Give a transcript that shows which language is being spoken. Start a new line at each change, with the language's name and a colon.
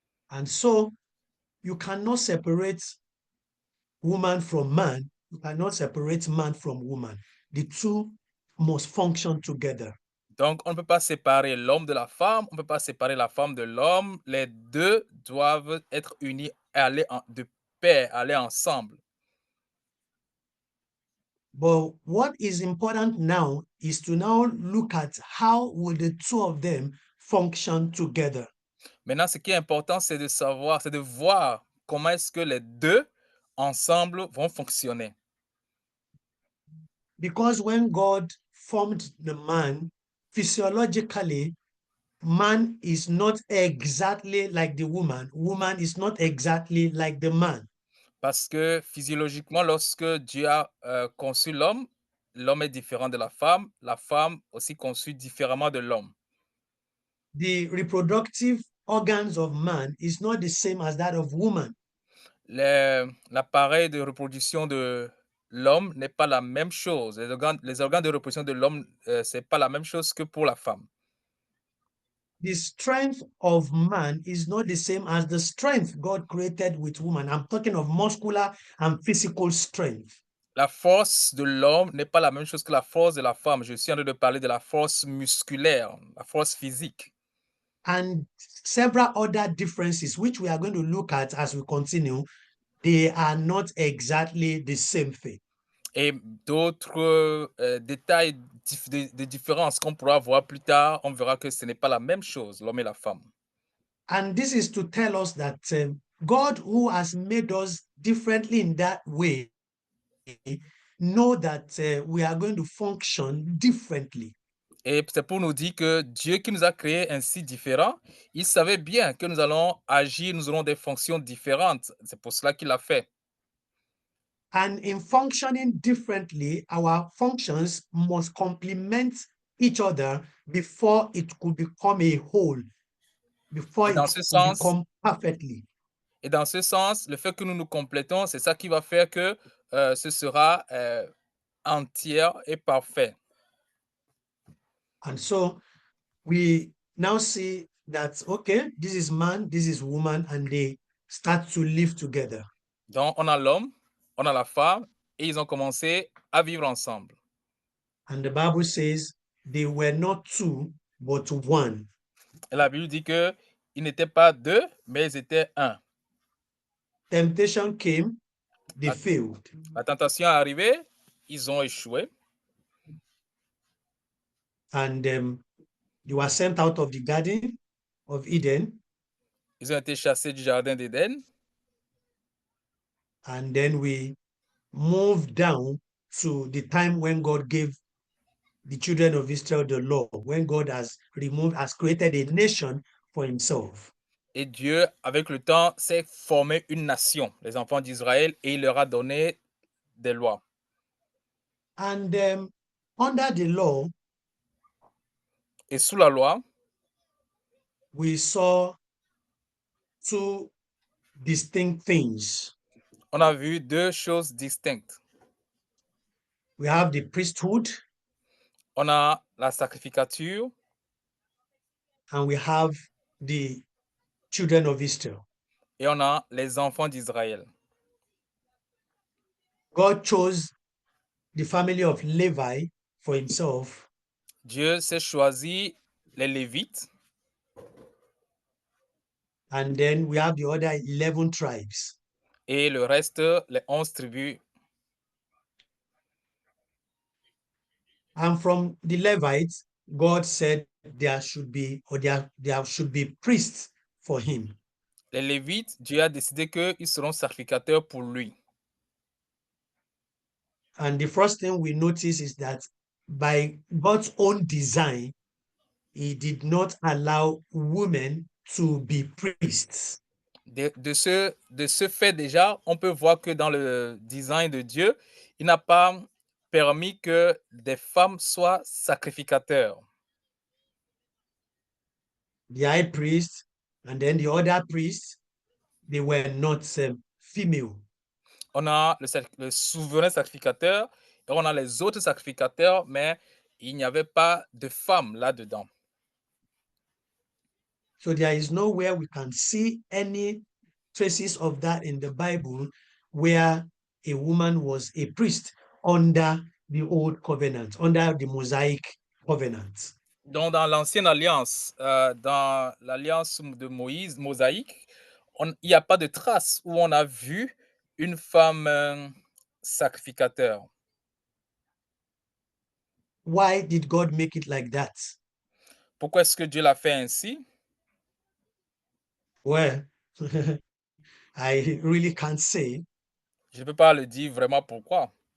English: And so you cannot separate woman from man. You cannot separate man from woman. The two must function together.
French: Donc, on ne peut pas séparer l'homme de la femme, on ne peut pas séparer la femme de l'homme. Les deux doivent être unis, aller de pair, aller ensemble.
English: But what is important now is to now look at how will the two of them function together.
French: Maintenant, ce qui est important, c'est de savoir, c'est de voir comment est-ce que les deux ensemble vont fonctionner.
English: Because when God formed the man, physiologically, man is not exactly like the woman. Woman is not exactly like the man.
French: Parce que physiologiquement, lorsque Dieu a conçu l'homme, l'homme est différent de la femme aussi conçue différemment de l'homme.
English: The reproductive organs of man is not the same as that of woman.
French: L'appareil de reproduction de l'homme n'est pas la même chose. Les organes de reproduction de l'homme, c'est pas la même chose que pour la femme.
English: The strength of man is not the same as the strength God created with woman. I'm talking of muscular and physical strength.
French: La force de l'homme n'est pas la même chose que la force de la femme. Je suis en train de parler de la force musculaire, la force physique.
English: And several other differences, which we are going to look at as we continue, they are not exactly the same thing.
French: Et d'autres détails de différence qu'on pourra voir plus tard, on verra que ce n'est pas la même chose, l'homme et la femme.
English: And this is to tell us that God, who has made us differently in that way, know that we are going to function differently.
French: Et c'est pour nous dire que Dieu qui nous a créés ainsi différents, il savait bien que nous allons agir, nous aurons des fonctions différentes. C'est pour cela qu'il l'a fait.
English: And in functioning differently, our functions must complement each other before it could become a whole, before
French: Et dans
English: it
French: ce
English: could
French: sens,
English: become perfectly.
French: et dans ce sens, le fait que nous nous complétons, c'est ça qui va faire que ce sera entier et parfait.
English: And so we now see that, okay, this is man, this is woman, and they start to live together.
French: Donc, on a l'homme, on a la femme, et ils ont commencé à vivre ensemble.
English: And the Bible says they were not two, but one.
French: Et la Bible dit qu'ils n'étaient pas deux, mais ils étaient un.
English: Temptation came, they failed.
French: La tentation est arrivée, ils ont échoué.
English: And they were sent out of the Garden of Eden.
French: Ils ont été chassés du jardin d'Éden.
English: And then we moved down to the time when God gave the children of Israel the law, when God has created a nation for himself.
French: Et Dieu, avec le temps, s'est formé une nation, les enfants d'Israël, et il leur a donné des lois.
English: And under the law,
French: Et sous la loi,
English: we saw two distinct things.
French: on a vu deux choses distinctes.
English: We have the priesthood
French: On a la sacrificature
English: and we have the children of Israel.
French: et on a les enfants d'Israël.
English: God chose the family of Levi for himself.
French: Dieu s'est choisi les Lévites.
English: And then we have the other 11 tribes.
French: Et le reste, les 11 tribus.
English: And from the Levites, God said there should be priests for him.
French: Les Lévites, Dieu a décidé qu'ils seront sacrificateurs pour lui.
English: And the first thing we notice is that by God's own design, he did not allow women to be priests.
French: De ce fait déjà, on peut voir que dans le design de Dieu, il n'a pas permis que des femmes soient sacrificateurs.
English: The high priest and then the other priests, they were not female.
French: On a le souverain sacrificateur et on a les autres sacrificateurs, mais il n'y avait pas de femmes là-dedans.
English: So there is nowhere we can see any traces of that in the Bible where a woman was a priest under the old covenant, under the Mosaic covenant.
French: Donc, dans l'ancienne alliance, dans l'alliance de Moïse, mosaïque, il n'y a pas de trace où on a vu une femme sacrificateur.
English: Why did God make it like that?
French: Pourquoi est-ce que Dieu l'a fait ainsi?
English: Well, I really can't say.
French: Je ne peux pas le dire vraiment pourquoi.